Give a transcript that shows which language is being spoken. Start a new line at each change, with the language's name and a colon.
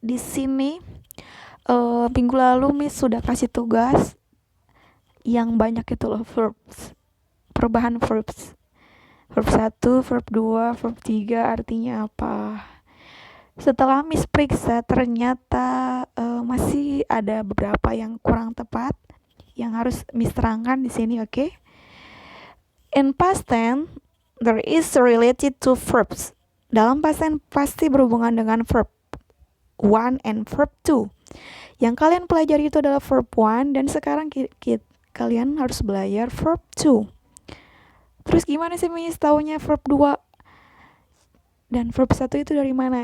Indonesian: Di sini minggu lalu Miss sudah kasih tugas yang banyak itu loh, verbs. Perubahan verbs. Verb 1, verb 2, verb 3 artinya apa? Setelah Miss periksa ternyata masih ada beberapa yang kurang tepat yang harus Miss terangkan di sini, oke?
English: In past tense, there is related to verbs.
Indonesian: Dalam past tense pasti berhubungan dengan verb 1 and verb 2. Yang kalian pelajari itu adalah verb 1 dan sekarang kalian harus belajar verb 2. Terus gimana sih Miss taunya verb 2 dan verb 1 itu dari mana?